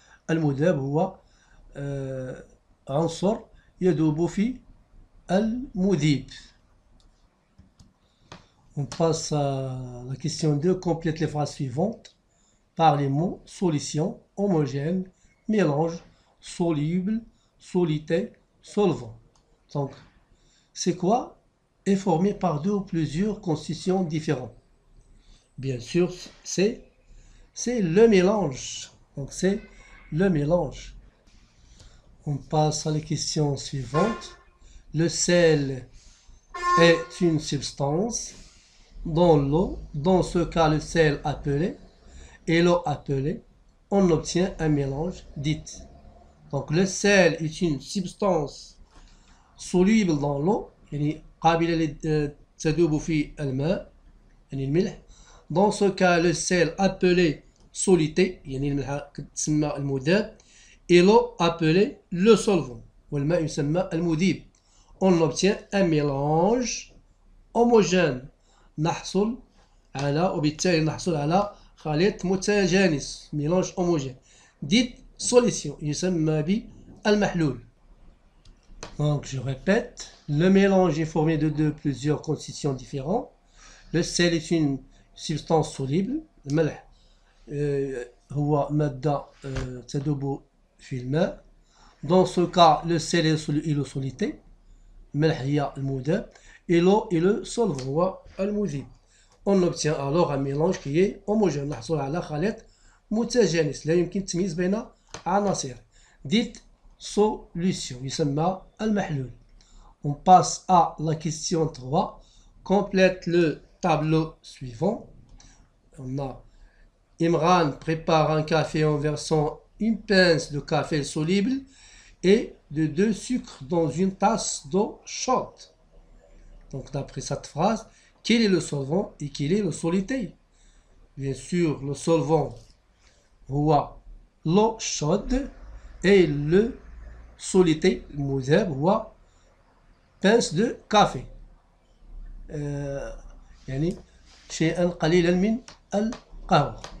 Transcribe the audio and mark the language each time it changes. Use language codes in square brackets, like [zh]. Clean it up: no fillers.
[ar] المذاب هو عنصر يذوب في المذيب. [fr] On passe à la question 2. Complète les phrases suivantes par les mots solution, homogène, mélange, soluble, solité, solvant. Donc, c'est quoi? Est formé par deux ou plusieurs constitutions différentes. Bien sûr, c'est le mélange. Donc, c'est le mélange. On passe à la question suivante. Le sel est une substance dans l'eau. Dans ce cas, le sel appelé et l'eau appelée, on obtient un mélange dit. Donc, le sel est une substance soluble dans l'eau. [ar] يعني قابلة للتذوب في الماء يعني الملح. [fr] Dans ce cas, le sel appelé soluté [ar] يعني الملح تسمى المذاب [fr] et l'eau appelée le solvant [ar] والماء يسمى المذيب. [fr] On obtient un mélange homogène [ar] نحصل على وبالتالي نحصل على خليط متجانس [fr] mélange homogène dit solution [ar] يسمى بالمحلول. [fr] Donc je répète, le mélange est formé de plusieurs constitutions différentes. Le sel est une substance soluble. [ar] الملح هو مادة تذوب في الماء. [fr] Dans ce cas, le sel est le soluté. [ar] الملح هي المذاب. [fr] Et l'eau est le solvant [ar] هو المذيب. [fr] On obtient alors un mélange qui est homogène. [ar] نحصل على خليط متجانس لا يمكن التمييز بين عناصر. [fr] Dit solution [ar] يسمى المحلول. [fr] On passe à la question 3. Complète le tableau suivant. On a Imran prépare un café en versant une pince de café soluble et de 2 sucres dans une tasse d'eau chaude. Donc d'après cette phrase, quel est le solvant et quel est le soluté? Bien sûr, le solvant هو l'eau chaude et le soluté [ar] المذاب هو [fr] pince de café. [ar] يعني شيئا قليلا من القهوة.